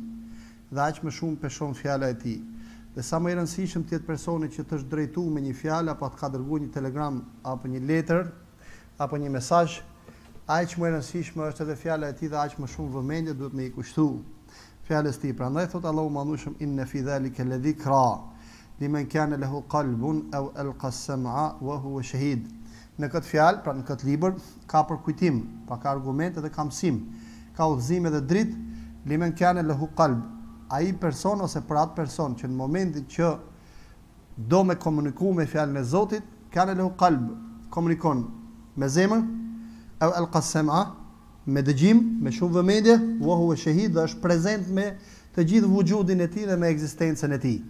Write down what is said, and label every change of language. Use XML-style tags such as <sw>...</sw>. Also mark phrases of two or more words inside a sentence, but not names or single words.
<sq>Dhe aq më shumë peshon fjala e tij. Dhe sa më i rëndësishëm të jetë personi që të është drejtuar me një fjalë apo të ka dërguar një telegram apo një letër apo një mesazh, aq më e rëndësishme është edhe fjala e tij dhe aq më shumë vëmendje duhet me i kushtuar fjalës tij. Prandaj thot Allahu mandushëm</sq> <ar>إن في ذلك لذكرى لمن كان له قلب أو ألقى السمع وهو شهيد.</ar> <sq>Në këtë fjalë, pra në këtë libër, ka përkujtim, pa ka argumente dhe ka mësim, ka udhëzim edhe dritë,</sq> <ar>لمن كان له قلب,</ar> <sq>ai person ose për atë person që në momentin që do me komuniku me fjalën e Zotit,</sq> <ar>كان له قلب,</ar> <sq>komunikon me zemër,</sq> <ar>أو ألقى السمع,</ar> <sq>me dëgjim, me shumë vëmendje,</sq> <ar>وهو شهيد,</ar> <sq>dhe është prezent me të gjithë vujudin e tij dhe me ekzistencën e tij.</sq>